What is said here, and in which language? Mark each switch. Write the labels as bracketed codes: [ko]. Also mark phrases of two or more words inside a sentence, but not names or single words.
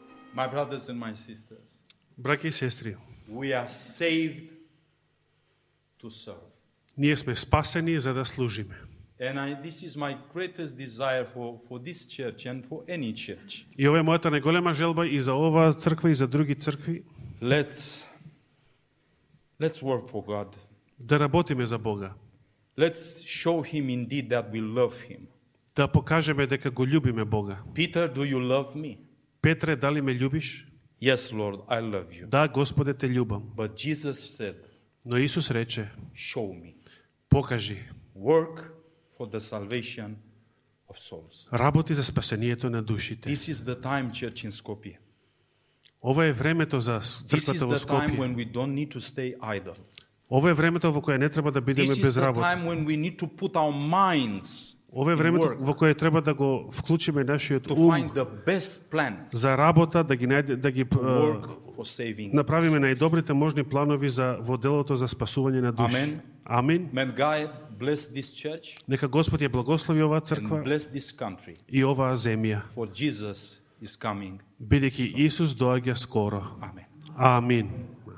[en] My brothers and my sisters, [mk] Браќа и сестри, [en] we are saved to serve. [mk] ние сме спасени за да служиме. [en] And this is my greatest desire for this church and for any church. [mk] И ова е мојата најголема желба и за оваа црква и за други цркви, [en] Let's work for God. [mk] да работиме за Бога, [en] Let's show Him indeed that we love Him. [mk] да покажеме дека го љубиме Бога. [en] Peter, do you love me? [mk] Петре, дали ме љубиш? [en] Yes, Lord, I love you. [mk] Да, Господе, те љубам. [en] But Jesus said, [mk] Но Исус рече, [en] show me. [mk] покажи, [en] Work for the salvation of souls. [mk] работи за спасението на душите. [en] This is the time, church in Skopje. [mk] Ова е времето за [en] This is [mk] црквата во [en] the time [mk] Скопје. [en] when we don't need to stay idle. [mk] Ова е времето во кое не треба да бидеме [en] This is [mk] без [en] the [mk] работа. [en] time when we need to put our minds [mk] Ова е [en] in [mk] времето [en] work [mk] во кое треба да го вклучиме нашиот [en] to [mk] ум [en] find the best plans [mk] за работа, да ги [en] to work for saving. [mk] направиме најдобрите можни планови за во делото за спасување на души. Амен. Амин. [en] May God bless this church [mk] Нека Господ ја благослови оваа [en] and [mk] црква [en] bless this country, [mk] и оваа земја, [en] for Jesus is coming. [mk] бидејќи Исус доаѓа скоро. [en] Amen. [mk] Амин.